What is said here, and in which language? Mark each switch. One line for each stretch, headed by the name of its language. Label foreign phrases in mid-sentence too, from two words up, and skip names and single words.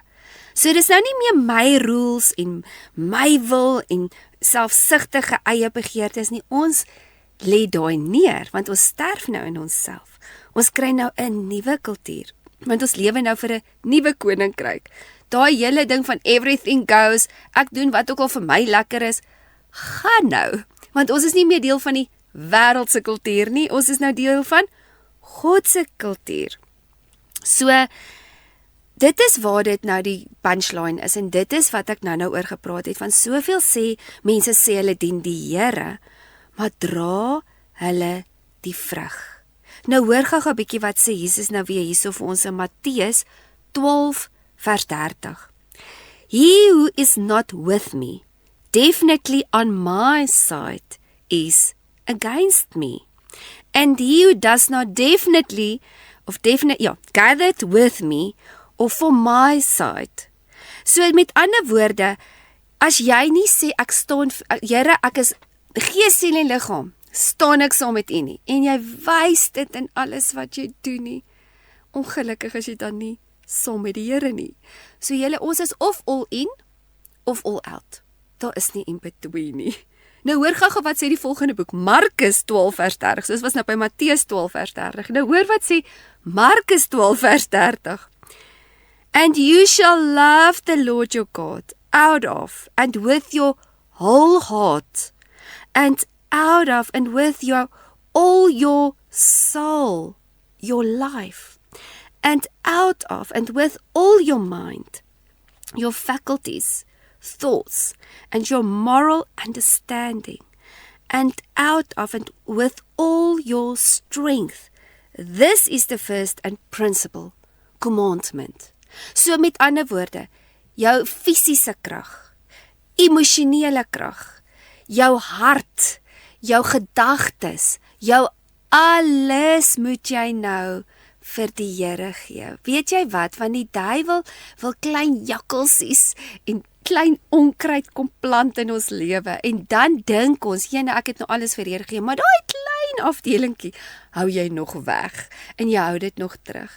Afrikaans: So dis nou nie meer my rules en my wil en selfsugtige eie begeertes nie. Ons lê daai neer, want ons sterf nou in onsself. Ons kry nou 'n nuwe kultuur, want ons lewe nou vir 'n nuwe koninkryk. Daai hele ding van
English: everything goes,
Afrikaans: ek doen wat ook al vir my lekker is, gaan nou, want ons is nie meer deel van die wêreldse kultuur nie, ons is nou deel van God se kultuur. So, dit is waar dit nou die punchline is, en dit is wat ek nou oor gepraat het, van soveel mense sê hulle dien die Here, maar dra hulle die vrug. Nou hoor gou 'n bietjie wat sê Jesus nou weer hierso vir ons in Matteus 12 vers 30.
English: He who is not with me, definitely on my side, is against me. And he who does not gathered with me, or for my side.
Afrikaans: So met ander woorde, as jy nie sê ek staan, Here, ek is gees, siel en liggaam, staan ek saam met U nie, en jy wys dit in alles wat jy doen nie, ongelukkig is jy dan nie saam met die Here nie. So julle, ons is of
English: all in,
Afrikaans: of
English: all out.
Afrikaans: Daar is nie
English: in between
Afrikaans: nie. Nou hoor gou wat sê die volgende boek, Markus 12 vers 30, soos was nou by Matteus 12 vers 30. Nou hoor wat sê Markus 12 vers 30.
English: And you shall love the Lord your God out of and with your whole heart, and out of and with all your soul, your life, and out of and with all your mind, your faculties, thoughts, and your moral understanding, and out of and with all your strength. This is the first and principal commandment.
Afrikaans: So met ander woorde, jou fisiese krag, emosionele krag, jou hart, jou gedagtes, jou alles moet jy nou vir die Here gee. Weet jy wat, want die duiwel wil klein jakkelsies en klein onkruid kom plant in ons lewe, en dan dink ons, ek het nou alles vir Here gegee, maar daai klein afdelingkie hou jy nog weg, en jy hou dit nog terug.